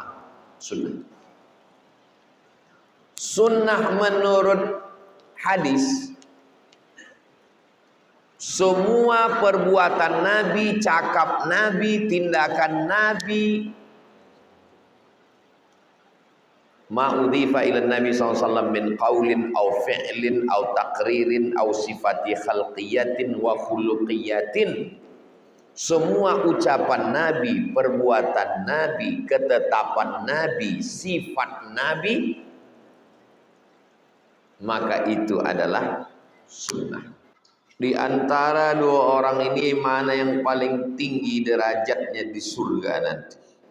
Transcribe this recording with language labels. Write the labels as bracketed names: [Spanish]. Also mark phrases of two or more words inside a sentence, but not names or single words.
[Indonesian] Sunnah. Sunnah menurut hadis, semua perbuatan Nabi, cakap Nabi, tindakan Nabi, [Arabic] ما أضيف إلى النبي ﷺ من قول أو فعل أو تقرير أو صفة خلقية وخلقية. [Indonesian] Semua ucapan Nabi, perbuatan Nabi, ketetapan Nabi, sifat Nabi, maka itu adalah sunnah. Di antara dua orang ini mana yang paling tinggi derajatnya di surga nanti?